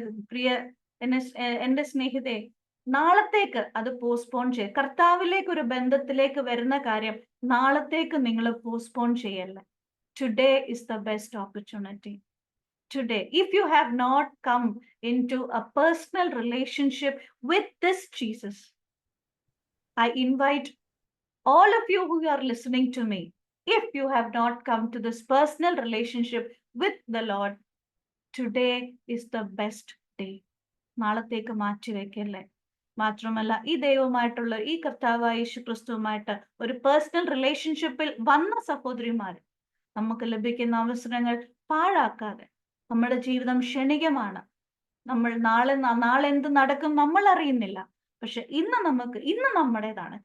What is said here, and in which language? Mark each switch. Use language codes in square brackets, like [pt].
[ml] പ്രിയ എന്റെ സ്നേഹിതേ, നാളത്തേക്ക് അത് പോസ്റ്റ്പോൺ ചെയ്യ. കർത്താവിലേക്ക് ഒരു ബന്ധത്തിലേക്ക് വരുന്ന കാര്യം നാളത്തേക്ക് നിങ്ങൾ പോസ്റ്റ്പോൺ ചെയ്യല്ല. [en] Today is the best opportunity. Today, if you have not come into a personal relationship with this Jesus, I invite all of you who are listening to me, if you have not come to this personal relationship with the Lord, today is the best day. [ml] നാളത്തേക്ക് മാറ്റി വെക്കല്ലേ. മാത്രമല്ല, ഈ ദൈവമായിട്ടുള്ള, ഈ കർത്താവായ യേശു ക്രിസ്തുവുമായിട്ട് ഒരു personal റിലേഷൻഷിപ്പിൽ വന്ന സഹോദരിമാര്, നമുക്ക് ലഭിക്കുന്ന അവസരങ്ങൾ പാഴാക്കാതെ, നമ്മുടെ ജീവിതം ക്ഷണികമാണ്. നമ്മൾ നാളെ എന്ത് നടക്കും നമ്മൾ അറിയുന്നില്ല. പക്ഷെ ഇന്ന് നമ്മുടേതാണ്.